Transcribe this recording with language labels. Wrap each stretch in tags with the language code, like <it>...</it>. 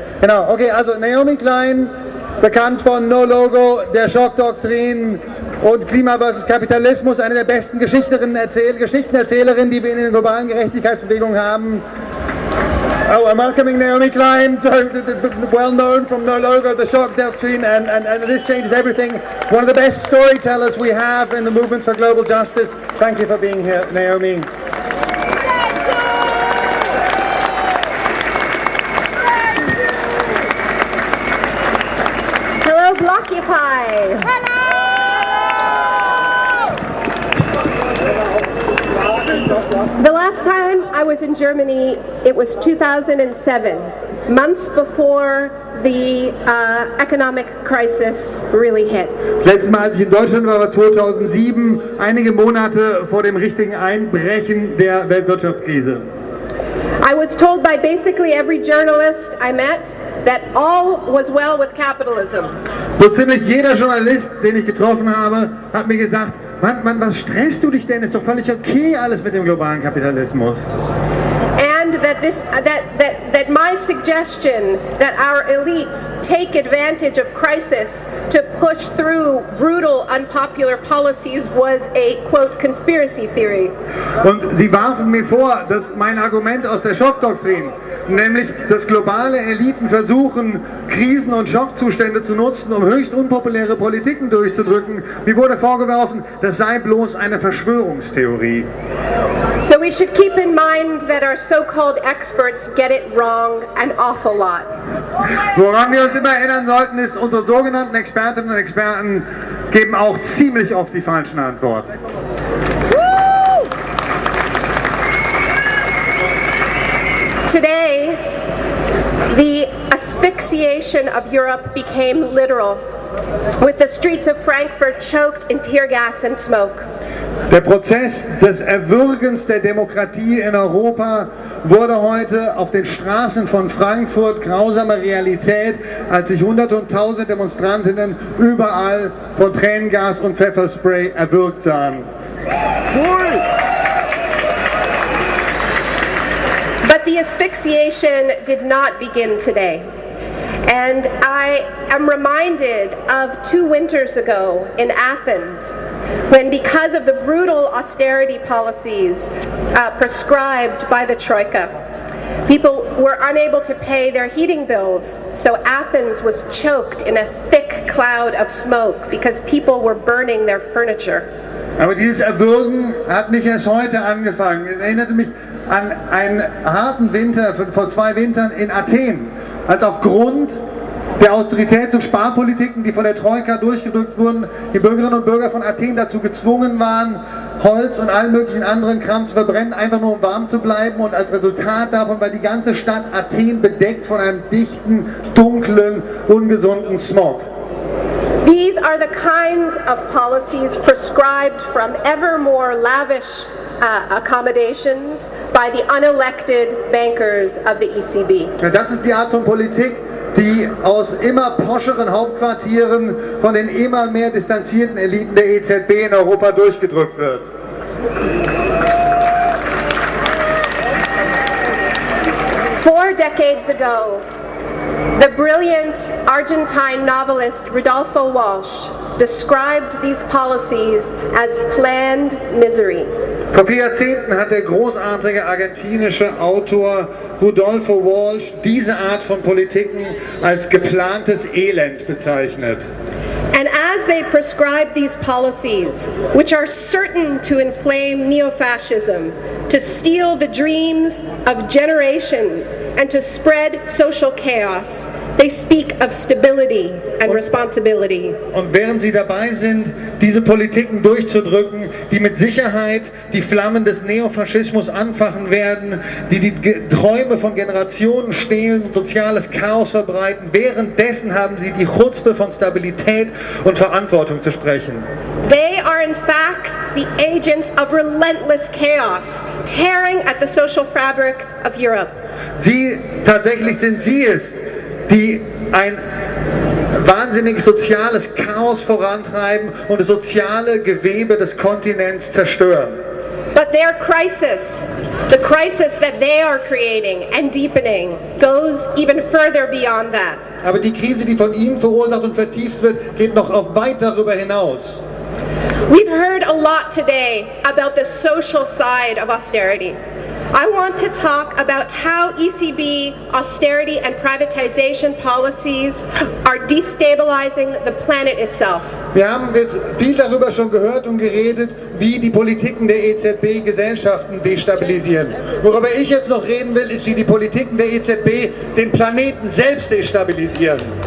<de>Genau, okay, also Naomi Klein, bekannt von No Logo, der Schockdoktrin und Klima versus Kapitalismus, eine der besten Geschichtenerzählerinnen, die wir in den globalen Gerechtigkeitsbewegungen haben.</de> <en>Oh, I'm welcoming Naomi Klein, so well known from No Logo, the Shock Doctrine, and this changes everything. One of the best storytellers we have in the movement for global justice. Thank you for being here, Naomi. Hello, Blockupy. Hello! The last time I was in Germany, it was 2007, months before the economic crisis really hit.</en> <de>Das letzte Mal, als ich in Deutschland war, war 2007, einige Monate vor dem richtigen Einbrechen der Weltwirtschaftskrise.</de> <en>I was told by basically every journalist I met that all was well with capitalism.</en> <de>So ziemlich jeder Journalist, den ich getroffen habe, hat mir gesagt, Mann, was stresst du dich denn? Ist doch völlig okay alles mit dem globalen Kapitalismus.</de> <en>And that my suggestion that our elites take advantage of crisis to push through brutal, unpopular policies was a, quote, conspiracy theory.</en> <de>Und sie warfen mir vor, dass mein Argument aus der Schockdoktrin, nämlich, dass globale Eliten versuchen, Krisen und Schockzustände zu nutzen, um höchst unpopuläre Politiken durchzudrücken, mir wurde vorgeworfen, das sei bloß eine Verschwörungstheorie.</de> <en>So we should keep in mind that our so-called experts get it wrong an awful lot.</en> <de>Woran wir uns immer erinnern sollten, ist, unsere sogenannten Expertinnen und Experten geben auch ziemlich oft die falschen Antworten.</de> <en>Today, the asphyxiation of Europe became literal, with the streets of Frankfurt choked in tear gas and smoke.</en> <de>Der Prozess des Erwürgens der Demokratie in Europa wurde heute auf den Straßen von Frankfurt grausame Realität, als sich Hunderte und Tausende Demonstrantinnen überall von Tränengas und Pfefferspray erwürgt sahen.</de> <en>But the asphyxiation did not begin today. And I am reminded of 2 winters ago in Athens, when because of the brutal austerity policies prescribed by the Troika, people were unable to pay their heating bills, so Athens was choked in a thick cloud of smoke because people were burning their furniture.</en> <de>Aber dieses Erwürgen hat nicht erst heute angefangen. Es erinnerte mich an einen harten Winter vor 2 Wintern in Athen, als aufgrund der Austeritäts- und Sparpolitiken, die von der Troika durchgedrückt wurden, die Bürgerinnen und Bürger von Athen dazu gezwungen waren, Holz und allen möglichen anderen Kram zu verbrennen, einfach nur um warm zu bleiben, und als Resultat davon war die ganze Stadt Athen bedeckt von einem dichten, dunklen, ungesunden Smog.</de> <en>These are the kinds of policies prescribed from ever more lavish accommodations by the unelected bankers of the ECB.</en> <de>Ja, das ist die Art von Politik, die aus immer poscheren Hauptquartieren von den immer mehr distanzierten Eliten der EZB in Europa durchgedrückt wird.</de> <en>Four decades ago, the brilliant Argentine novelist Rodolfo Walsh described these policies as planned misery.</en> <de>Vor 4 Jahrzehnten hat der großartige argentinische Autor Rodolfo Walsh diese Art von Politiken als geplantes Elend bezeichnet.</de> <en>And as they prescribe these policies, which are certain to inflame neo-fascism, to steal the dreams of generations, and to spread social chaos, they speak of stability and responsibility.</en> <de>Und während sie dabei sind, diese Politiken durchzudrücken, die mit Sicherheit die Flammen des Neofaschismus anfachen werden, die Träume von Generationen stehlen und soziales Chaos verbreiten, währenddessen haben sie die Chutzpe von Stabilität und Verantwortung zu sprechen.</de> <en>They are in fact the agents of relentless chaos, tearing at the social fabric of Europe.</en> <de>Tatsächlich sind sie es, die ein wahnsinniges soziales Chaos vorantreiben und das soziale Gewebe des Kontinents zerstören.</de> <en>But their crisis, the crisis that they are creating and deepening, goes even further beyond that.</en> <de>Aber die Krise, die von ihnen verursacht und vertieft wird, geht noch weit darüber hinaus.</de> <en>We've heard a lot today about the social side of austerity. I want to talk about how ECB austerity and privatization policies are destabilizing the planet itself.</en> <de>Wir haben jetzt viel darüber schon gehört und geredet, wie die Politiken der EZB Gesellschaften destabilisieren. Worüber ich jetzt noch reden will, ist, wie die Politiken der EZB den Planeten selbst destabilisieren.</de>